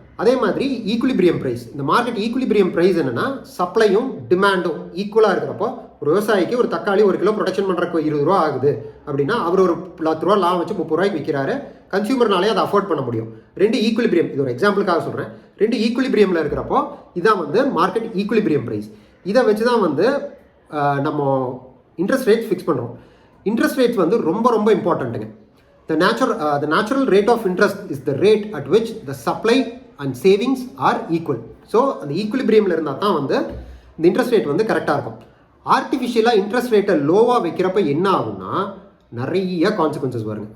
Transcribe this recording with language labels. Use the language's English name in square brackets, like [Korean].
[Tamil] அதே மாதிரி equilibrium price, இந்த மார்க்கெட் ஈக்குலிபிரியம் ப்ரைஸ் என்னென்னா சப்ளையும் டிமாண்டும் ஈக்குவலாக இருக்கிறப்போ ஒரு விவசாயிக்கு ஒரு தக்காளி 1 கிலோ ப்ரொடக்ஷன் பண்ணுறக்கு 20 ரூபா ஆகுது அப்படின்னா அவர் ஒரு 10 ரூபா லாபம் வச்சு 30 ரூபாய்க்கு விற்கிறாரு. கன்சியூமர்னாலே அதை அஃபோர்ட் பண்ண முடியும். 2 ஈக்குலிபிரியம், இது ஒரு எக்ஸாம்பிளுக்காக சொல்கிறேன். 2 ஈக்குலிபிரியமில் இருக்கிறப்போ இதான் வந்து மார்க்கெட் ஈக்குலிபிரியம் ப்ரைஸ். இதை வச்சு தான் வந்து நம்ம இன்ட்ரெஸ்ட் ரேட் ஃபிக்ஸ் பண்ணுறோம். இன்ட்ரெஸ்ட் ரேட்ஸ் வந்து ரொம்ப ரொம்ப இம்பார்ட்டண்ட்டுங்க. [English] The natural rate of interest is the rate at which the supply and savings are equal. [Tamil] So அந்த ஈக்குலிபிரியமில் இருந்தால் தான் வந்து இந்த இன்ட்ரெஸ்ட் ரேட் வந்து கரெக்டாக இருக்கும். ஆர்டிஃபிஷியலாக இன்ட்ரெஸ்ட் ரேட்டை லோவாக வைக்கிறப்ப என்ன ஆகும்னா நிறைய கான்சிக்வன்சஸ் வருங்க.